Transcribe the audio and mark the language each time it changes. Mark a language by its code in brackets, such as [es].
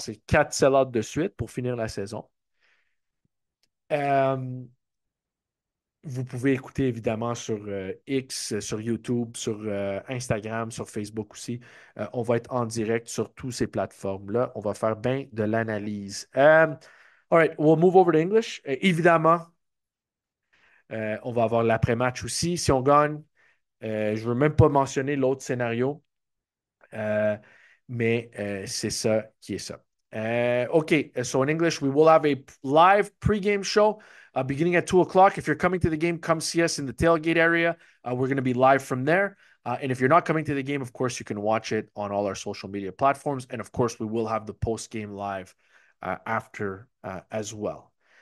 [fr] C'est 4 sell-outs de suite pour finir la saison. Vous pouvez écouter évidemment sur X, sur YouTube, sur Instagram, sur Facebook aussi. On va être en direct sur toutes ces plateformes-là. On va faire bien de l'analyse. [en] All right, we'll move over to English. [fr] Évidemment, on va avoir l'après-match aussi. Si on gagne, je ne veux même pas mentionner l'autre scénario, mais c'est ça qui est ça. [en] Okay, so in English, we will have a live pregame show beginning at 2 o'clock. If you're coming to the game, come see us in the tailgate area. We're going to be live from there. And if you're not coming to the game, of course, you can watch it on all our social media platforms. And of course, we will have the post-game live after as well.